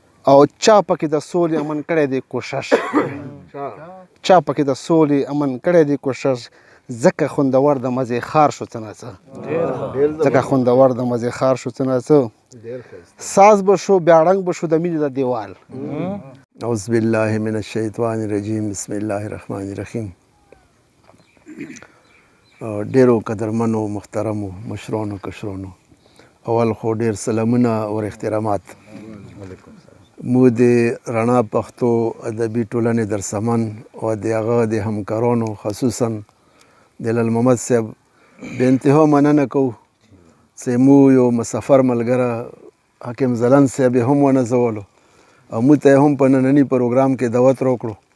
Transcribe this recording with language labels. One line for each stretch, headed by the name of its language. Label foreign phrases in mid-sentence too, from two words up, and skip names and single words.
Pashto: او چا پکې د سولې امن کړی دی کوشش. چا پکې د سولې امن کړی دی کوشش. ځکه خوندور د مزې خار شو څه ناڅه. ځکه خوندور د مزې خار شو څه ناڅه. ساز به شو، بیا ړنګ به شو د مینې د دیوال.
Arabic: اعوذ بالله من الشیطان الرجیم. بسم الله الرحمن الرحیم.
Pashto: ډیرو قدرمنو، محترمو، مشرانو، کشرانو، اول خو ډیر سلامونه او احترامات. مو د رڼا پښتو ادبي ټولنې در سمن او د هغه د همکارانو، خصوصاً د لل محمد صاحب، بې انتها مننه کوو چې مو یو مسافر ملګری حاکم ځلند صاحب یې هم ونځولو او موږ ته یې هم په ننني پروګرام کې دعوت راکړو.